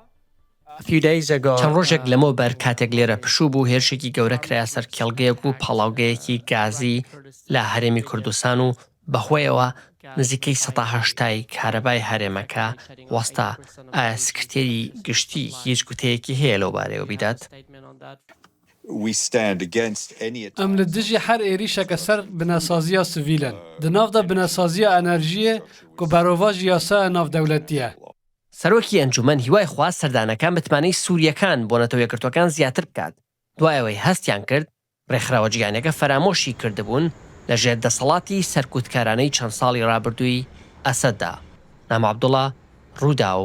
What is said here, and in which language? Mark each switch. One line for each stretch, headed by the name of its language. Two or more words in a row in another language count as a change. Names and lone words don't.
Central Kurdish: چەند ڕۆژێک لەمەوە بەر کاتێک لێرە پشوو بوو هێرشێکی گەورە کرایە سەر کێڵگەیەک و پەڵاوگەیەکی گازی لە هەرێمی کوردستان و بەهۆیەوە نزیکەی ١٨ کارەبای هەرێمەکە وەستا. ئایا سکرتێری گشتی هیچ گوتەیەکی هەیە لەو بارەیەوە بیدات؟ ئەم لە دژی هەر عێریشەکە سەر بنەسازیە سڤیلن.
Kurdish: Di nav de
Central Kurdish: بنەسازیە ئەنەرژیە
Kurdish: ku berovaji yasaya navdewletî ye.
Central Kurdish: سەرۆکی ئەنجومەن هیوای خواست سەردانەکان بتمانەی سووریەکان بۆ نەتەوە یەکگرتوەکان زیاتر بکات. دوایەوەی هەستیان کرد ڕێکخراوە جیهانیەکە فەرامۆشی کردبوون لە ژێر دەسەڵاتی سەرکوتکارانەی چەند ساڵی ڕابردووی ئەسەددا. نام عەبدوڵڵا، ڕووداو.